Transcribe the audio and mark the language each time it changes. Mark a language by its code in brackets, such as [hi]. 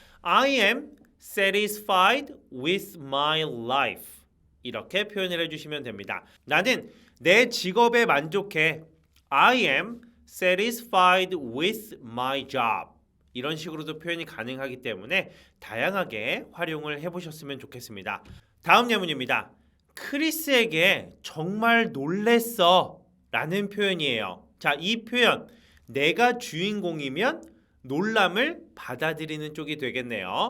[en] I am satisfied with my life. [ko] 이렇게 표현을 해 주시면 됩니다. 나는 내 직업에 만족해. [en] I am satisfied with my job. [ko] 이런 식으로도 표현이 가능하기 때문에 다양하게 활용을 해보셨으면 좋겠습니다. 다음 예문입니다. 크리스에게 정말 놀랬어 라는 표현이에요. 자, 이 표현 내가 주인공이면 놀람을 받아들이는 쪽이 되겠네요.